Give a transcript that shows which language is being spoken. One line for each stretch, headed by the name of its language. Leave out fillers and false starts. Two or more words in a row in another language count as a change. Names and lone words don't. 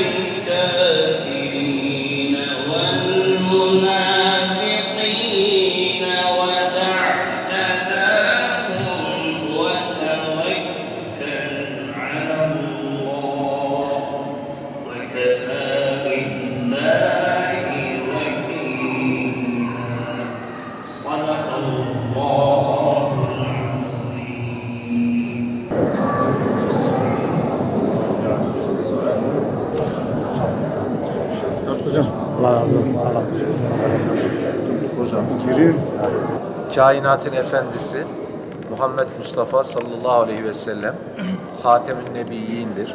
Arabic: الكافرين والمنافقين ودع أذاهم وتوكل على الله وكفى بالله وكيلا صدق الله العظيم.
Turkish: Allah razı olsun. Kainatın efendisi Muhammed Mustafa
Arabic: صلى الله عليه وسلم
Turkish: Hatem-ün Nebiyyin'dir.